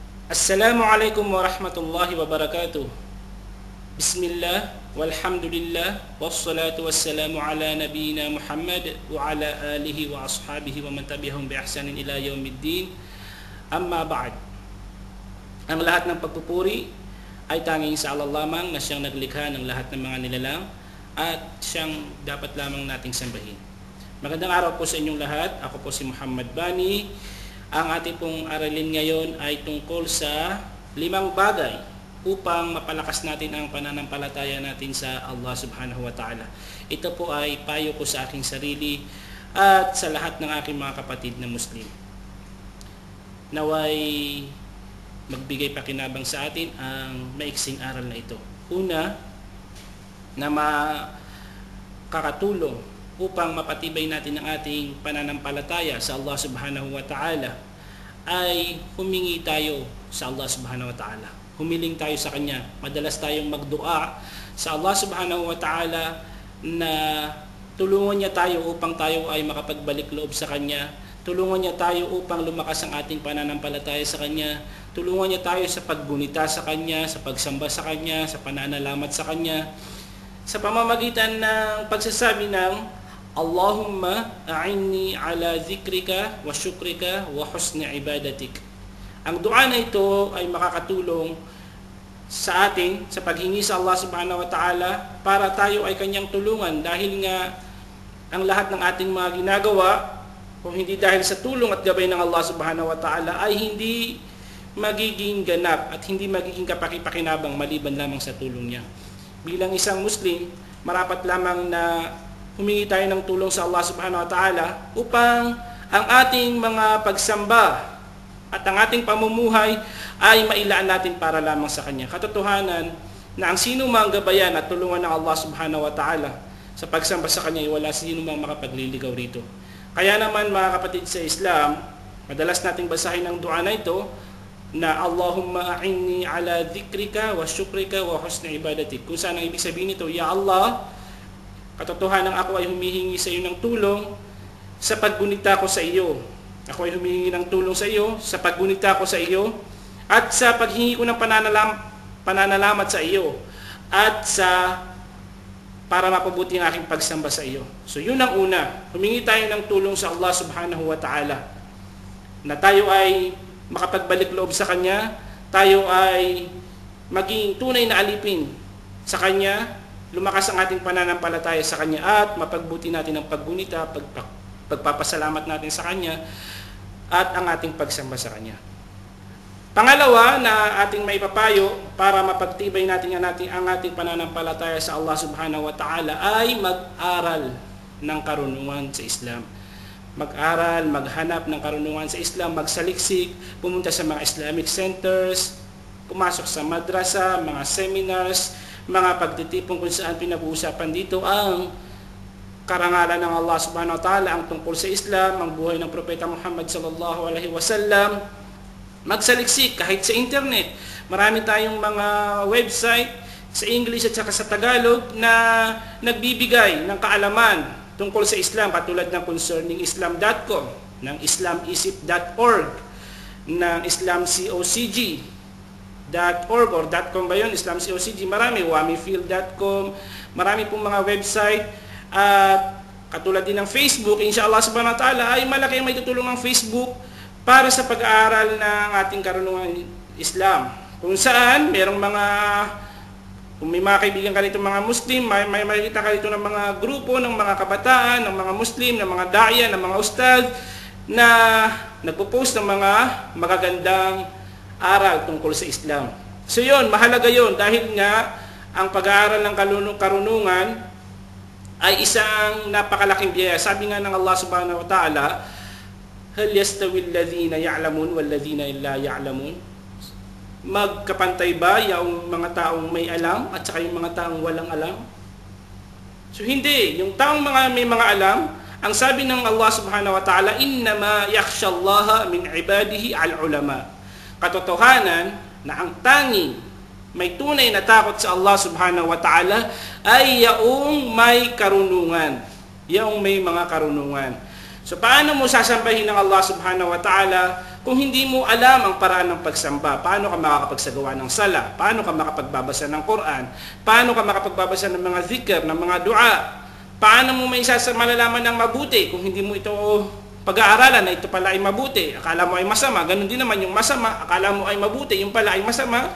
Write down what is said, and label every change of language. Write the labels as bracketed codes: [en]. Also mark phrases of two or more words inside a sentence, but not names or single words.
[ar] السلام عليكم ورحمة الله وبركاته. بسم الله، والحمد لله، والصلاة والسلام على نبينا محمد وعلى آله وأصحابه ومن تبعهم بإحسان إلى يوم الدين. أما بعد. [tl] Ang lahat ng pagpupuri ay tanging sa Allah lamang na siyang naglikha ng lahat ng mga nilalang at siyang dapat lamang nating sambahin. Magandang araw po sa inyong lahat. Ako po si Muhammad Bani. Ang ating pong aralin ngayon ay tungkol sa 5 bagay upang mapalakas natin ang pananampalataya natin sa Allah [ar] سبحانه وتعالى. [tl] Ito po ay payo ko sa aking sarili at sa lahat ng aking mga kapatid na Muslim. Naway magbigay pakinabang sa atin ang maiksing aral na ito. Una, na makakatulong upang mapatibay natin ang ating pananampalataya sa Allah [ar] سبحانه وتعالى [tl] ay humingi tayo sa Allah [ar] سبحانه وتعالى. [tl] Humiling tayo sa Kanya. Madalas tayong magdua sa Allah [ar] سبحانه وتعالى [tl] na tulungan niya tayo upang tayo ay makapagbalik loob sa Kanya. Tulungan niya tayo upang lumakas ang ating pananampalataya sa Kanya. Tulungan niya tayo sa paggunita sa Kanya, sa pagsamba sa Kanya, sa pananalamat sa Kanya, sa pamamagitan ng pagsasabi ng [ar] اللهم أعني على ذكرك وشكرك وحسن عبادتك. [tl] Ang dua na ito ay makakatulong sa atin sa paghingi sa Allah [ar] سبحانه وتعالى [tl] para tayo ay Kanyang tulungan, dahil nga ang lahat ng ating mga ginagawa, kung hindi dahil sa tulong at gabay ng Allah [ar] سبحانه وتعالى, [tl] ay hindi magiging ganap at hindi magiging kapaki-pakinabang maliban lamang sa tulong niya. Bilang isang Muslim, marapat lamang na humingi tayo ng tulong sa Allah [ar] سبحانه وتعالى [tl] upang ang ating mga pagsamba at ang ating pamumuhay ay mailaan natin para lamang sa Kanya. Katotohanan na ang sino mang gabayan at tulungan ng Allah [ar] سبحانه وتعالى [tl] sa pagsamba sa Kanya ay wala sino mang makapagliligaw rito. Kaya naman mga kapatid sa Islam, madalas nating basahin ang dua na ito na [ar] اللهم أعني على ذكرك وشكرك وحسن عبادتك. [tl] Kung saan ang ibig sabihin nito, [ar] يا الله, [tl] katotohanan ako ay humihingi sa iyo ng tulong sa paggunita ko sa iyo. Ako ay humihingi ng tulong sa iyo sa paggunita ko sa iyo at sa paghingi ko ng pananalamat sa iyo at sa para mapabuti ang aking pagsamba sa iyo. So yun ang una. Humingi tayo ng tulong sa Allah [ar] سبحانه وتعالى [tl] na tayo ay makapagbalik loob sa Kanya, tayo ay maging tunay na alipin sa Kanya, lumakas ang ating pananampalataya sa Kanya at mapagbuti natin ang paggunita, pagpapasalamat natin sa Kanya at ang ating pagsamba sa Kanya. Pangalawa na ating maipapayo para mapagtibay natin ang ating pananampalataya sa Allah [ar] سبحانه وتعالى [tl] ay mag-aral ng karunungan sa Islam. Mag-aral, maghanap ng karunungan sa Islam, magsaliksik, pumunta sa mga [en] Islamic centers, [tl] pumasok sa madrasa, mga seminars, mga pagtitipon kung saan pinag-uusapan dito ang karangalan ng Allah [ar] سبحانه وتعالى, [tl] ang tungkol sa Islam, ang buhay ng Propeta Muhammad [ar] صلى الله عليه وسلم. [tl] Magsaliksik kahit sa internet. Marami tayong mga website sa English at saka sa Tagalog na nagbibigay ng kaalaman tungkol sa Islam, katulad ng concerningislam.com, ng islamisip.org, ng islamcocg.org or .com ba yun? islamcocg, marami, wamifield.com, marami pong mga website at katulad din ng Facebook. [ar] إن شاء الله سبحانه وتعالى [tl] ay malaki ang may tutulong ng Facebook para sa pag-aaral ng ating karunungan Islam, kung saan merong mga, kung may mga kaibigan ka dito mga Muslim, may makikita ka dito ng mga grupo ng mga kabataan, ng mga Muslim, ng mga da'ya, ng mga ustad na nagpo-post ng mga magagandang aral tungkol sa Islam. So yun, mahalaga yun dahil nga ang pag-aaral ng karunungan ay isang napakalaking biyaya. Sabi nga ng [ar] الله سبحانه وتعالى، هل يستوي الذين يعلمون والذين لا يعلمون? [tl] Magkapantay ba yung mga taong may alam at saka yung mga taong walang alam? So hindi, yung taong may mga alam, ang sabi ng Allah [ar] سبحانه وتعالى, إنما يخشى الله من عباده العلماء. [tl] Katotohanan na ang tanging may tunay na takot sa Allah [ar] سبحانه وتعالى [tl] ay yaong may karunungan, yaong may mga karunungan. So paano mo sasambahin ng Allah [ar] سبحانه وتعالى [tl] kung hindi mo alam ang paraan ng pagsamba, paano ka makakapagsagawa ng sala, paano ka makapagbabasa ng Quran, paano ka makapagbabasa ng mga zikr, ng mga dua, paano mo may malalaman ng mabuti kung hindi mo ito pag-aaralan na ito pala ay mabuti, akala mo ay masama, ganun din naman yung masama, akala mo ay mabuti, yung pala ay masama.